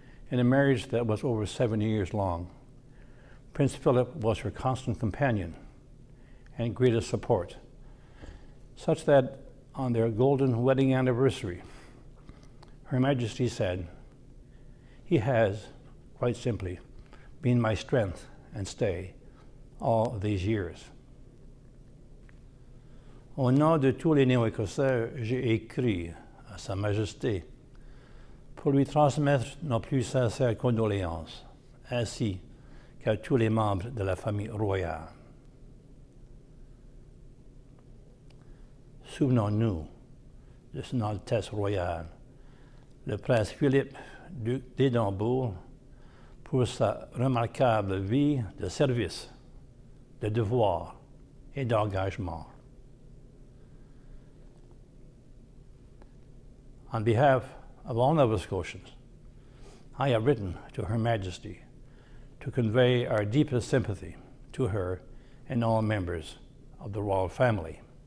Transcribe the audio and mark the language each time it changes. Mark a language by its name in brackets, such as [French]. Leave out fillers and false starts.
[English] In a marriage that was over 7 years long, Prince Philip was her constant companion and greatest support, such that on their golden wedding anniversary, Her Majesty said, "He has, quite simply, been my strength and stay all these years." [French] Au nom de tous les Néo-Écossais, j'ai écrit à Sa Majesté pour lui transmettre nos plus sincères condoléances, ainsi qu'à tous les membres de la famille royale. Souvenons-nous de Son Altesse royale, le prince Philippe, duc d'Édimbourg, pour sa remarquable vie de service, de devoir et d'engagement. [English] On behalf of all Nova Scotians, I have written to Her Majesty to convey our deepest sympathy to her and all members of the royal family.